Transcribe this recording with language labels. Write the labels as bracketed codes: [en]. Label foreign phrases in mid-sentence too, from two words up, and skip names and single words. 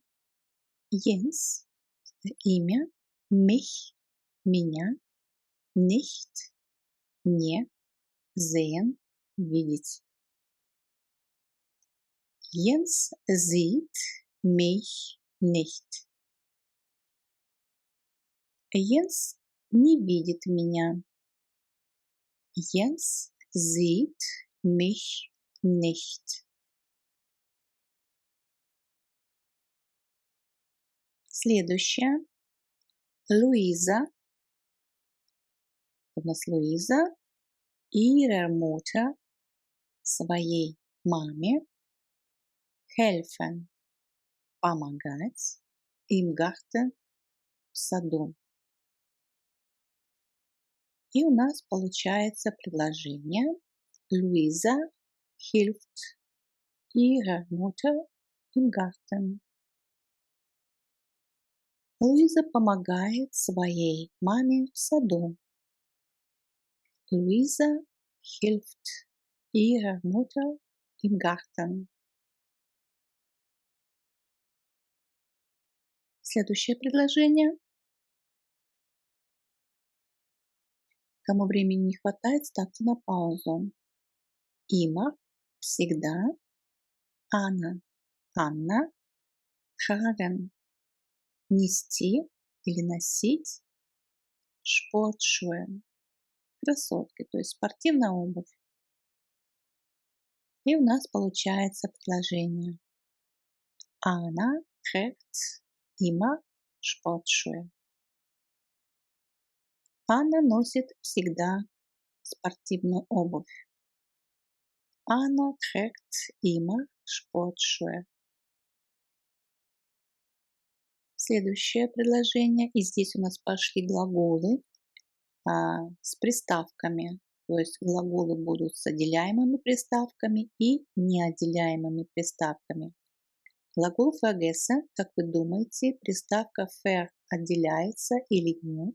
[ru] Jens – это имя. Mich – меня. Nicht – не. Sehen – видеть. [de] Jens sieht mich nicht. [ru] Jens не видит меня. [de] Jens sieht mich nicht. [ru] Следующее. Luisa. У нас Луиза. [de] Ihrer Mutter. [ru] Своей маме. Helfen. Помогать. [de] Im Garten. [ru] В саду. И у нас получается предложение. [de] Luisa hilft ihrer Mutter im Garten. [ru] Луиза помогает своей маме в саду. [de] Luisa hilft ihrer Mutter im Garten. [ru] Следующее предложение. Кому времени не хватает, ставьте на паузу. Immer – всегда. Anna – Анна. Tragen – нести или носить. Sportschuhe – кроссовки, то есть спортивная обувь. И у нас получается предложение. [de] Anna trägt immer Sportschuhe. [ru] Анна носит всегда спортивную обувь. [de] Anna trägt immer Sportschuhe. [ru] Следующее предложение. И здесь у нас пошли глаголы с приставками. То есть глаголы будут с отделяемыми приставками и неотделяемыми приставками. Глагол vergessen, как вы думаете, приставка ver отделяется или нет?